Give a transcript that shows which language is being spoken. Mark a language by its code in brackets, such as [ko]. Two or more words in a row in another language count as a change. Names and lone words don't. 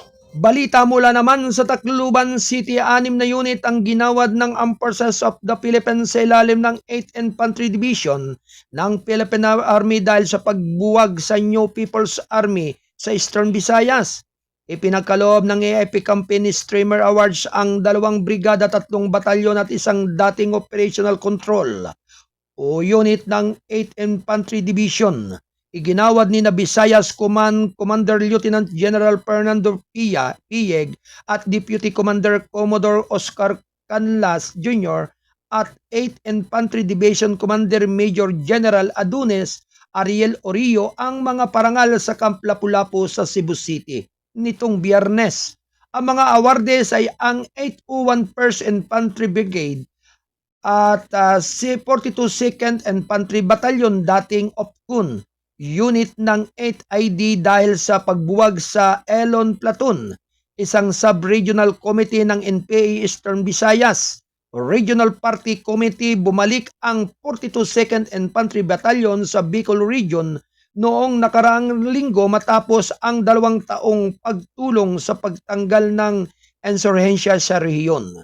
[tl] Balita mula naman sa Tacloban City, 6 na unit ang ginawad ng Armed Forces of the Philippines sa ilalim ng 8th Infantry Division ng Philippine Army dahil sa pagbuwag sa New People's Army sa Eastern Visayas. Ipinagkaloob ng AIP Company Streamer Awards ang 2 brigada, 3 batalyon at isang dating operational control o unit ng 8th Infantry Division. Iginawad ni Visayas Commander Lieutenant General Fernando Pieg at Deputy Commander Commodore Oscar Canlas Jr. at 8th Infantry Division Commander Major General Adunes Ariel Orillo ang mga parangal sa Camp Lapu-Lapu sa Cebu City nitong Biyernes. Ang mga awardes ay ang 801 1st Infantry Brigade at 42 2nd Infantry Battalion dating OPCUN unit ng 8th ID dahil sa pagbuwag sa Elon Platoon, isang sub-regional committee ng NPA Eastern Visayas. Regional Party Committee, bumalik ang 42 2nd Infantry Battalion sa Bicol Region noong nakaraang linggo matapos ang 2 taong pagtulong sa pagtanggal ng insurhensya sa rehiyon.